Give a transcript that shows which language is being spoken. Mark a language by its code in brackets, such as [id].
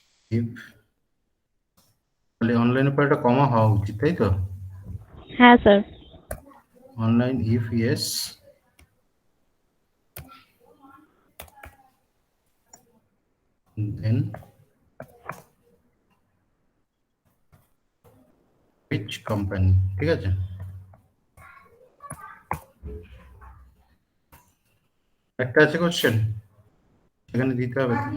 [bn] If তাহলে অনলাইনের পর একটা কমা হওয়া উচিত, তাই তো? হ্যাঁ sir. [en] Online, if yes, then which company? [bn] ঠিক আছে, একটা আছে কোশ্চেন, এখানে দিতে হবে।